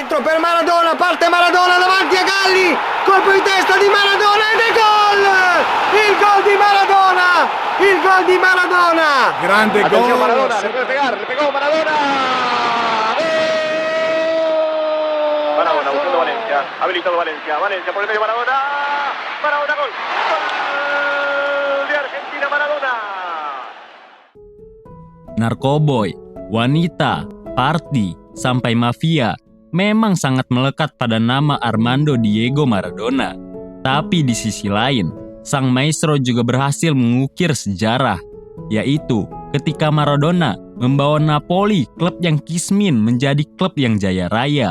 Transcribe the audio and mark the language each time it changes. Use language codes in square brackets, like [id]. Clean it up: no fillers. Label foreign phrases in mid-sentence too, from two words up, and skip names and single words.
[it] dentro per Maradona, parte Maradona davanti a Galli, colpo di testa di Maradona ed è gol! Il gol di Maradona! Il gol di Maradona! Grande [es] Atención, gol. Maradona, le puede pegar, le pegó Maradona. Maradona buscando Valencia, habilitado Valencia, Valencia por el medio Maradona. Maradona gol. Gol de Argentina Maradona. [id] Narkoboy, wanita, party, sampai mafia memang sangat melekat pada nama Armando Diego Maradona. Tapi di sisi lain, sang maestro juga berhasil mengukir sejarah, yaitu ketika Maradona membawa Napoli, klub yang kismin, menjadi klub yang jaya raya.